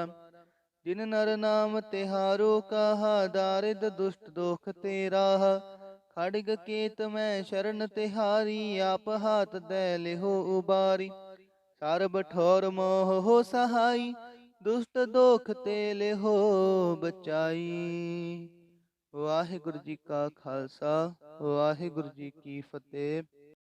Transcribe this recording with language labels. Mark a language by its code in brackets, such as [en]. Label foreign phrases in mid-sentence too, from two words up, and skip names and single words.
[bra] जिन नर नाम तिहारो कहा, दारिद दुष्ट दोख ते राहा। खड्ग केत मैं शरण तिहारी, आप हाथ दे लिहो उबारी। सरब ठोर मोह हो सहाई, दुष्ट दोख ते लिहो बचाई। [pa] ਵਾਹਿਗੁਰੂ ਜੀ ਕਾ ਖਾਲਸਾ, ਵਾਹਿਗੁਰੂ ਜੀ ਕੀ ਫਤੇਹ।